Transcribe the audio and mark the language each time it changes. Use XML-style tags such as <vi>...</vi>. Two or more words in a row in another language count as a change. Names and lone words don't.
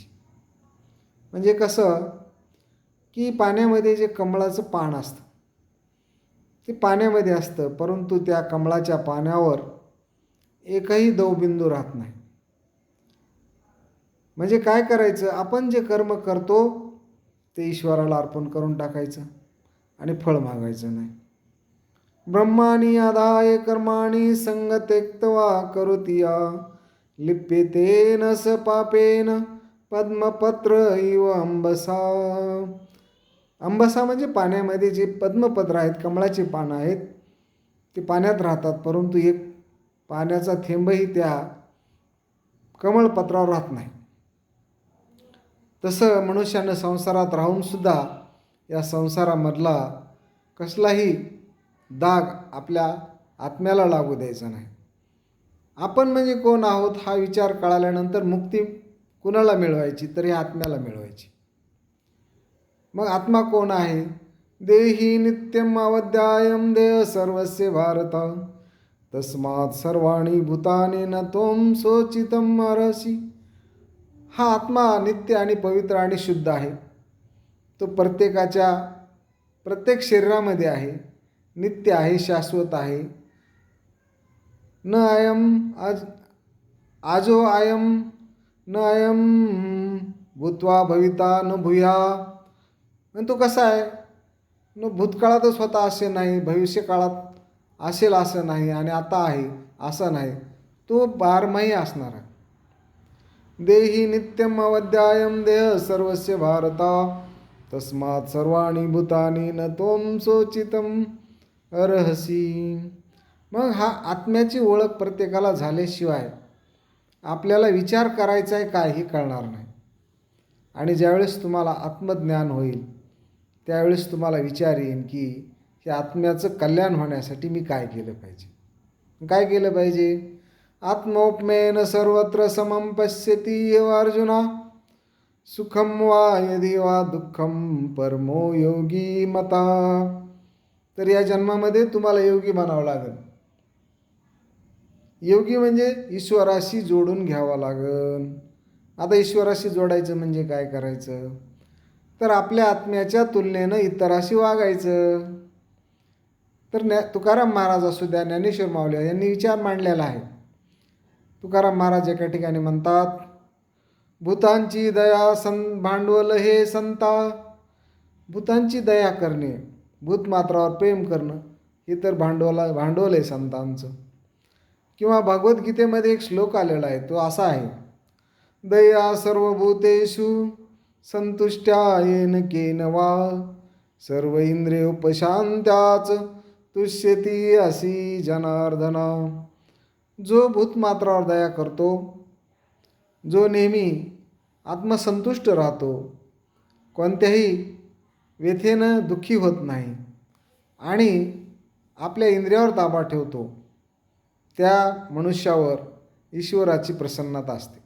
<mr>म्हणजे कसं की पाण्यामध्ये जे कमळाचं पान असतं ते पाण्यामध्ये असतं, परंतु त्या कमळाच्या पाण्यावर एकही दवबिंदू राहत नाही. म्हणजे काय करायचं? आपण जे कर्म करतो ते ईश्वराला अर्पण करून टाकायचं आणि फळ मागायचं नाही.</mr> <sa>ब्रह्माणी आदाय कर्माणी संग त्यक्त्वा करोतिया, लिप्येतेन स पापेन पद्मपत्र इव अंबसा.</sa> <mr>अंबसा म्हणजे पाण्यामध्ये जे पद्मपत्र आहेत, कमळाची पानं आहेत, ते पाण्यात राहतात, परंतु एक पाण्याचा थेंबही त्या कमळपत्रावर राहत नाही. तसं मनुष्यानं संसारात राहूनसुद्धा या संसारामधला कसलाही दाग आपल्या आत्म्याला लागू द्यायचा नाही. आपण म्हणजे कोण आहोत हा विचार कळाल्यानंतर मुक्ती कुणाला मिळवायची? तर या आत्म्याला मिळवायची. मग आत्मा कोण आहे?</mr> <sa>देही नित्यम अवध्यायम देह सर्वस्य भारत, तस्मात् सर्वाणि भूतानि न त्वं शोचितम् अर्हसि.</sa> <mr>हा आत्मा नित्य आणि पवित्र आणि शुद्ध आहे. तो प्रत्येक शरीरामध्ये आहे, नित्य आहे, शाश्वत आहे.</mr> <sa>न अयम आजो अयम न अयम भूत्वा भविता न भूया.</sa> <mr>आणि तो कसा आहे? न भूतकाळातच होता असे नाही, भविष्यकाळात असेल असं नाही आणि आता आहे असं नाही, तो बारमाही असणार आहे.</mr> <sa>देही नित्यम अवध्यायम देह सर्वस्य भारता तस्मात् सर्वाणि भूतानि न त्वं शोचितम अर्हसि.</sa> <mr>मग हा आत्म्याची ओळख प्रत्येकाला झाल्याशिवाय आपल्याला विचार करायचा आहे काय हे कळणार नाही. आणि ज्यावेळेस तुम्हाला आत्मज्ञान होईल त्यावेळेस तुम्हाला विचार येईल की हे आत्म्याचं कल्याण होण्यासाठी मी काय केलं पाहिजे. काय केलं पाहिजे?</mr> <sa>आत्मोपमेन सर्वत्र समं पश्यति एव अर्जुना सुखम वा यदि वा दुःखम परमो योगी मता.</sa> <mr>तर या जन्मामध्ये तुम्हाला योगी बनावं लागेल. योगी म्हणजे ईश्वराशी जोडून घ्यावं लागेल. आता ईश्वराशी जोडायचं म्हणजे काय करायचं? तर आपल्या आत्म्याच्या तुलनेनं इतराशी वागायचं. तर तुकाराम महाराज असू द्या, ज्ञानेश्वर माऊली यांनी विचार मांडलेला आहे. तुकाराम महाराज एका ठिकाणी म्हणतात, भूतांची दया भांडवल हे संता. भूतांची दया करणे, भूतमात्रावर प्रेम करणं हे तर भांडवल आहे संतांचं. किंवा भगवद्गीतेमध्ये एक श्लोक आलेला आहे, तो असा आहे,</mr> <sa>दया सर्वभूतेषु संतुष्ट्या येन केन वा सर्व इंद्रियोपशांत्याच तुष्यती असी जनार्दना.</sa> <mr>जो भूतमात्रावर दया करतो, जो नेहमी आत्मसंतुष्ट राहतो, कोणत्याही व्यथेनं दुःखी होत नाही आणि आपल्या इंद्रियावर ताबा ठेवतो, त्या मनुष्यावर ईश्वराची प्रसन्नता असते.</mr>